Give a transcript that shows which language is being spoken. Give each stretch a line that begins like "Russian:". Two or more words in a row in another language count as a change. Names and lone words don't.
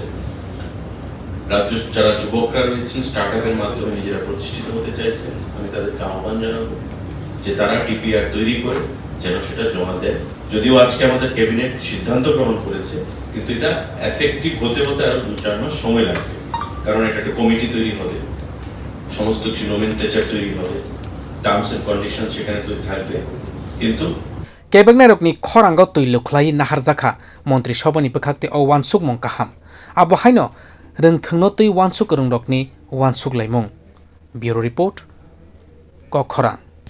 Bangla: রাজ্য যারা যুবকরা রয়েছেন স্টার্টআপের মাধ্যমে নিজেরা প্রতিষ্ঠিত হতে চাইছেন, আমি তাদেরকে আহ্বান জানাবো যে তারা টিপিআর তৈরি করে যেন সেটা জমা দেয়। যদিও আজকে আমাদের ক্যাবিনেট সিদ্ধান্ত গ্রহণ করেছে, কিন্তু এটা এফেক্টিভ হতে হতে আরো 2-4 মাস সময় লাগবে, কারণ এটা একটা কমিটি তৈরি হবে, সমস্ত কিছু নোমেনক্লেচার তৈরি হবে,
English: terms and condition
Bangla: সেখানে তৈরি থাকবে। কিন্তু
Kok Borok: kwbangma khorango tuilo khlai naharjakha montri sabhani bwkhakti o uansukmung kaham abo haino rwngthungno tui uansuk rokni uansuklaimung।
English: Bureau report Koklam।